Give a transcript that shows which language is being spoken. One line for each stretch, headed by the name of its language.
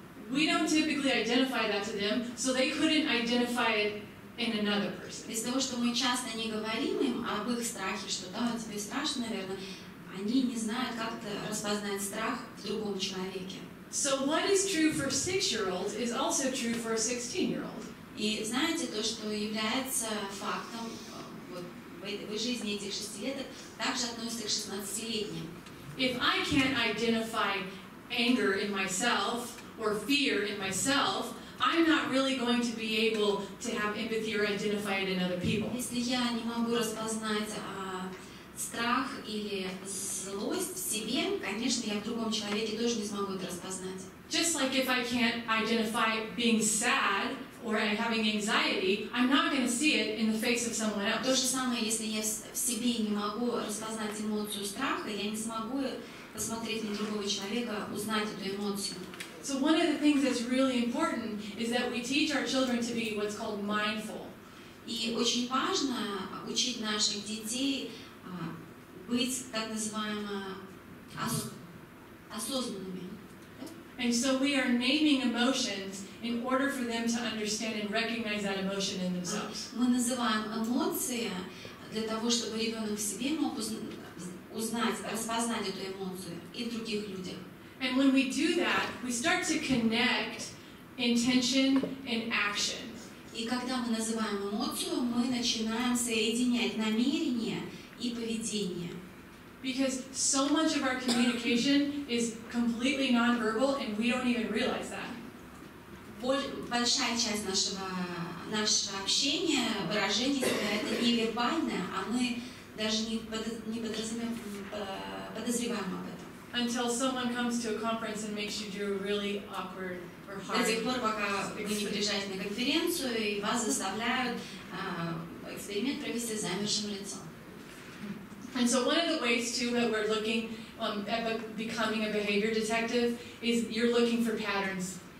English: We don't typically identify that to them, so they couldn't identify it in another person.
Russian: Из-за того, что мы часто не говорим им об их страхе, что да, тебе страшно, наверное, они не знают, как распознать страх в другом человеке.
English: So what is true for 6-year-olds is also true for a 16-year-old.
Russian: И знаете, то, что является фактом вот, в жизни этих 6-леток, также относится к 16-летним.
English: If I can't identify anger in myself or fear in myself, I'm not really going to be able to have empathy or identify it in other people.
Russian: Если я не могу распознать страх или злость в себе, конечно, я в другом человеке тоже не смогу это распознать.
English: Just like if I can't identify being sad or having anxiety, I'm not going to see it in the face of someone else.
Russian: То же самое, если я в себе не могу распознать эмоцию страха, я не смогу посмотреть на другого человека, узнать эту эмоцию.
English: So one of the things that's really important is that we teach our children to be what's called mindful.
Russian: И очень важно учить наших детей быть так называемо осознанными.
English: And so we are naming emotions in order for them to understand and recognize that emotion in themselves.
Russian: Мы называем эмоции для того, чтобы ребенок в себе мог узнать, распознать эту эмоцию и в других людях.
English: And when we do that, we start to connect intention and action.
Russian: И когда мы называем эмоцию, мы начинаем соединять намерение и поведение.
English: Because so much of our communication is completely nonverbal and we don't even realize that.
Russian: Большая часть нашего общения, выражения себя, это невербальное, а мы даже не подозреваем об этом.
English: Until someone comes to a conference and makes you do a really awkward or hard.
Russian: До тех пор, пока вы не приезжаете на конференцию и вас заставляют эксперимент провести с замершим лицом.
English: And so one of the ways too that we're looking at becoming a behavior detective is you're looking for patterns.